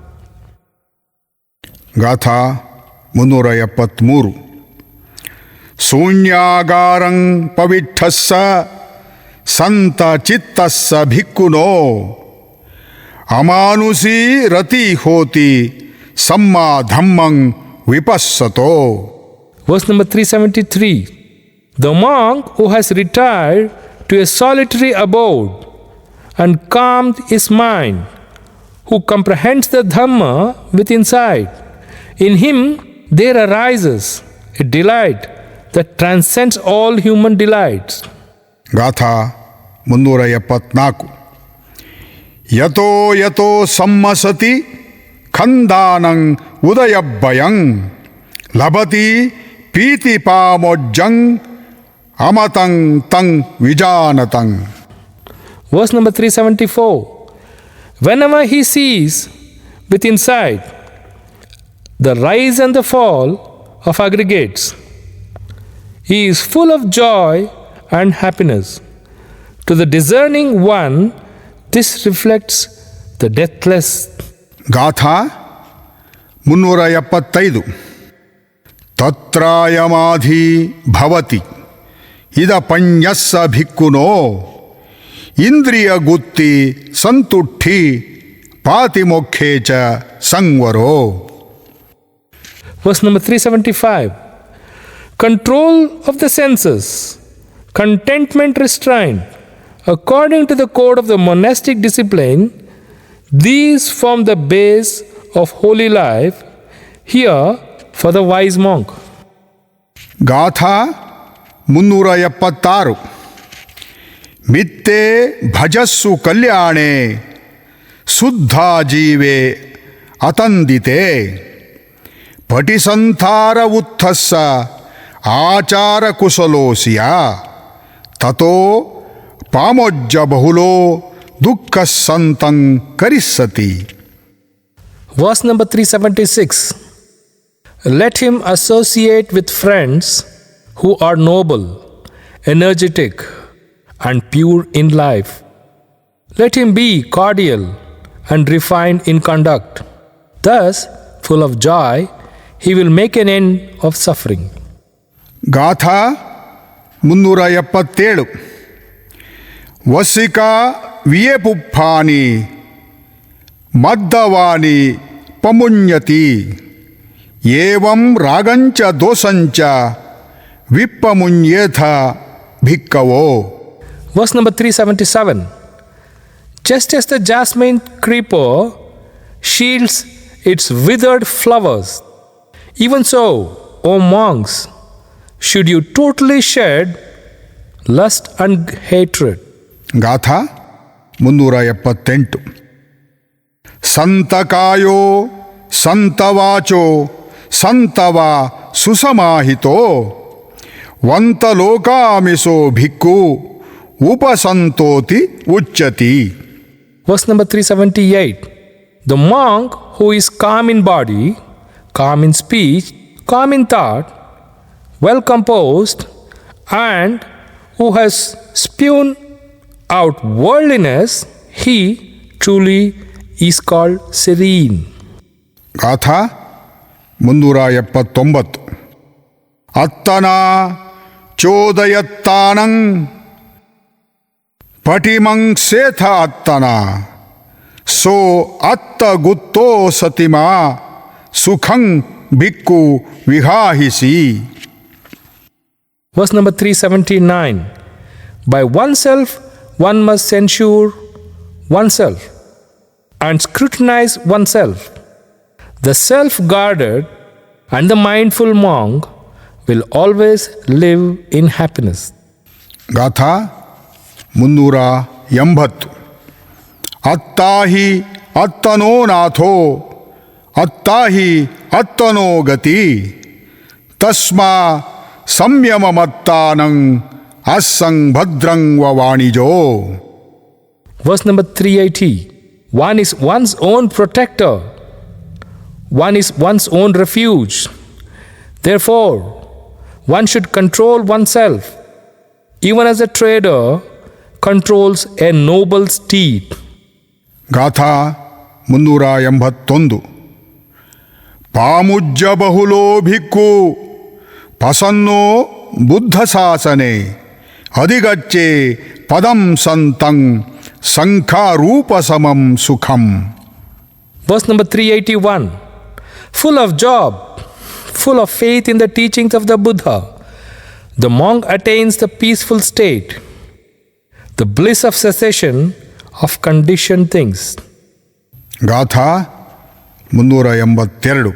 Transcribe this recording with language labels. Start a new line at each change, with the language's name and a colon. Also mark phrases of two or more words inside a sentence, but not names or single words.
Pali: ಗಾಥಾ 373 ಶೂನ್ಯಾಗಾರಂ ಪವಿಠಸ್ಸ ಸಂತ ಚಿತ್ತಸ್ಸ ಭಿಕ್ಕುನೋ ಅಮಾನುಷೀ ರತಿ ಹೋತಿ ಸಮ್ಮಾ ಧಮ್ಮಂ ವಿಪස්සತೋ.
English: Verse number 373. The monk who has retired to a solitary abode and calmed his mind, who comprehends the Dhamma with insight, in him there arises a delight that transcends all human delights.
Pali: ಗಾಥಾ 374 ಯತೋ ಯತೋ ಸಮ್ಮಸತಿ ಖಂದಾನಂ ಉದಯಭಯಂ ಲಭತಿ ಪೀತಿಪಾಮೋಜ್ಜಂ ಅಮತಂ ತಂ ವಿಜಾನತಂ.
English: Verse number 374. Whenever he sees with insight the rise and the fall of aggregates, he is full of joy and happiness. To the discerning one, this reflects the deathless.
Pali: ಗಾಥಾ 375 ತತ್ರಾಯಮಾಧಿ ಭವತಿ ಇದ ಪಣ್ಯಸ್ಸ ಭಿಕ್ಕುನೋ ಇಂದ್ರಿಯ ಗುತ್ತಿ ಸಂತುಷ್ಠಿ ಪಾತಿಮೋಕ್ಷೇ ಚ ಸಂವರೋ.
English: Verse number 375. Control of the senses, contentment restraint, according to the code of the monastic discipline, these form the base of holy life, here for the wise monk.
Pali: ಗಾಥಾ 376 ಮಿತ್ತೇ ಭಜಸ್ಸು ಕಲ್ಯಾಣೆ ಶುದ್ಧಾ ಜೀವೆ ಅತಂದಿತೆ ಪಟಿಸಂಥಾರ ಉತ್ಥಸ್ಸ ಆಚಾರ ಕುಶಲೋಸಿಯ ತತೋ ಪಾಮೋಜ್ಜ ಬಹುಲೋ ದುಃಖ ಸಂತಂ ಕರಿಸ್ಸತಿ.
English: Verse number 376. Let him associate with friends who are noble, energetic, and pure in life. Let him be cordial and refined in conduct. Thus, full of joy, he will make an end of suffering.
Pali: ಗಾಥಾ 377 ವಸಿಕಾ ವಿಯಪುಪ್ಪಾನಿ ಮದ್ದವಾನಿ ಪಮುಣ್ಯತಿ ಏವಂ ರಾಗಂಚ ದೋಷಂಚ ವಿಪ್ಪಮುಣ್ಯೇಥ ಭಿಕ್ಕವೋ.
English: Verse number 377. Just as the jasmine creeper shields its withered flowers, even so, O monks, should you totally shed lust and hatred.
Pali: ಗಾಥಾ 378 ಸಂತಕಾಯೋ ಸಂತವಾಚೋ ಸಂತವ ಸುಸಮಾಹಿತೋ ವಂತಲೋಕಾಮಿಸೋ ಭಿಕ್ಕು ಉಪಸಂತೋತಿ ಉಚ್ಯತಿ.
English: Verse number 378. The monk who is calm in body, calm in speech, calm in thought, well composed, and who has spun out worldliness, he truly is called serene.
Pali: ಗಾಥಾ 379 ಅತ್ತನ ಚೋದಯತ್ತಾನಂ ಪಟಿಮಂ ಸೇಥ ಅತ್ತನ ಸೋ ಅತ್ತ ಗುತ್ತೋ ಸತಿಮಾ ಸುಖಂ ಭಿಕ್ಕು ವಿಹಾಹಿಸಿ.
English: Verse number 379. By oneself, one must censure oneself and scrutinize oneself. The self-guarded and the mindful monk will always live in happiness.
Pali: ಗಾಥಾ 380 ಅತ್ತಾಹಿ ಅತ್ತನೋ ನಾಥೋ ಅತ್ತಾಹಿ ಅತ್ತನೋ ಗತಿ ತಸ್ಮಾ ಸಂಯಮಮತ್ತಾನಂ ಅಸ್ಸಂಗ್ ಭದ್ರಂ ವಾಣಿಜೋ.
English: Verse number 380. One is one's own protector. One is one's own refuge. Therefore, one should control oneself, even as a trader controls a noble steed.
Pali: ಗಾಥಾ 381. ಪಾಮುಜ್ಯ ಬಹುಲೋ ಭಿಕ್ಕು ಪಸನ್ನೋ ಬುದ್ಧ ಶಾಸನೆ ಅಧಿಗಚ್ಚೆ ಪದಂ ಸಂತಂ ಸಂಖಾರೂಪ ಸಮಂ ಸುಖಂ.
English: Verse number 381. Full of job, full of faith in the teachings of the Buddha, the monk attains the peaceful state, the bliss of cessation of conditioned things.
Pali: ಗಾಥಾ 382.